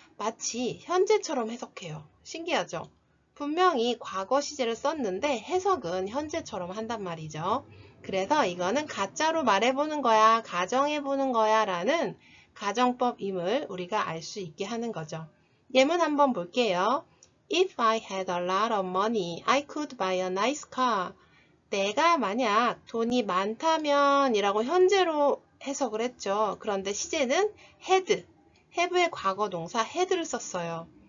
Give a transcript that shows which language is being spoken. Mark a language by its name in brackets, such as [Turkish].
[Korean] 마치 현재처럼 해석해요. 신기하죠? 분명히 과거 시제를 썼는데 해석은 현재처럼 한단 말이죠. 그래서 이거는 가짜로 말해보는 거야, 가정해보는 거야 라는 가정법임을 우리가 알 수 있게 하는 거죠. 예문 한번 볼게요. [English] If I had a lot of money, I could buy a nice car. [Korean] 내가 만약 돈이 많다면 이라고 현재로 해석을 했죠. 그런데 시제는 had, have의 과거 동사 had를 썼어요.